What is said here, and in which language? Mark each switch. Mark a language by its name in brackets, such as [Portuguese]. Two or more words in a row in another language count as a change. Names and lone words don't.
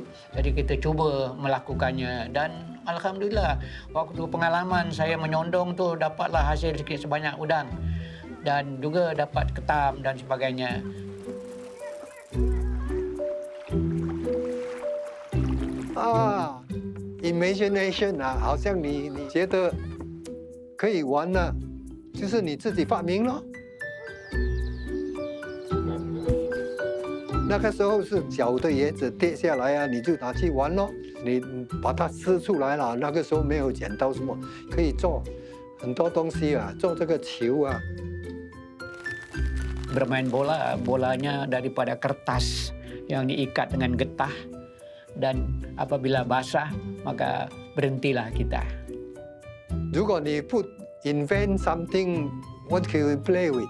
[Malay] Jadi kita cuba melakukannya dan alhamdulillah waktu pengalaman saya menyondong tu dapatlah hasil sikit sebanyak udang dan juga dapat ketam dan sebagainya. [Chinese] Imagination 啊，好像你觉得可以玩呢，就是你自己发明咯。那个时候是小的椰子跌下来啊，你就拿去玩咯。你把它撕出来了，那个时候没有剪刀什么，可以做很多东西啊，做这个球啊。 [Malay] Bermain bola, bolanya daripada kertas yang diikat dengan getah. Dan apabila basah, maka berhentilah kita. [Chinese] 如果你不 [English] invent something, what can you play with?